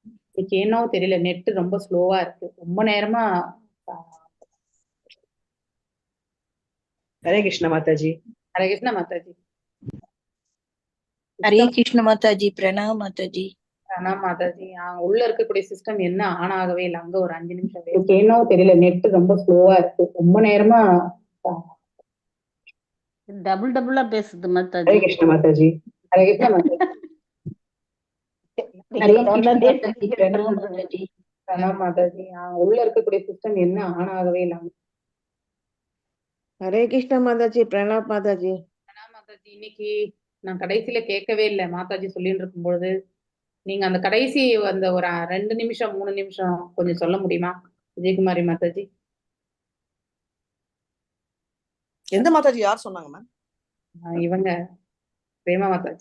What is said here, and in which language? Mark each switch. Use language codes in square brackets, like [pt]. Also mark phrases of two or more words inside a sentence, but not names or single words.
[ta] இன்னைக்கு என்னவோ தெரியல, நெட் ரொம்ப ஸ்லோவா இருக்கு. ரொம்ப நேரமா. [hi] हरे कृष्ण माता जी। [ta] ஹரே கிருஷ்ண மாதாஜி. [hi] हरे [ta] சிஸ்டம் [hi] कृष्ण माता जी, प्रणाम माता जी। [ta] ஆனா மாதாஜி, உள்ள இருக்கக்கூடிய சிஸ்டம் என்ன ஆன் ஆகவே இல்லை. அங்க ஒரு 5 நிமிஷம் இன்னைக்கு என்னவோ தெரியல, நெட் ரொம்ப ஸ்லோவா இருக்கு. ரொம்ப நேரமா. டபுள் டபுளா பேசுது [hi] हरे [ta] மாதாஜி. [hi] कृष्ण माता जी। [ta] ஹரே கிருஷ்ண மாதாஜி. நீங்க [hi] हरे कृष्ण [ta] சொன்னதே [hi] माता जी, प्रणाम माता जी। [ta] பிரணாம் மாதாஜி. உள்ள இருக்கக்கூடிய சிஸ்டம் என்ன ஆன் ஆகவே இல்லை. [hi] हरे कृष्ण माता जी, प्रणाम माता जी। [ta] பிரணாம் மாதாஜி. இன்னைக்கு நான் கடைசியில கேட்கவே இல்லை மாதாஜி சொல்லிட்டு இருக்கும் பொழுது. நீங்க அந்த கடைசி அந்த ஒரு 2 நிமிஷம் 3 நிமிஷம் கொஞ்சம் சொல்ல முடியுமா விஜயகுமாரி மாதாஜி? எந்த மாதாஜி யார் சொன்னாங்க மேம்? இவங்க பிரேமா மாதாஜி.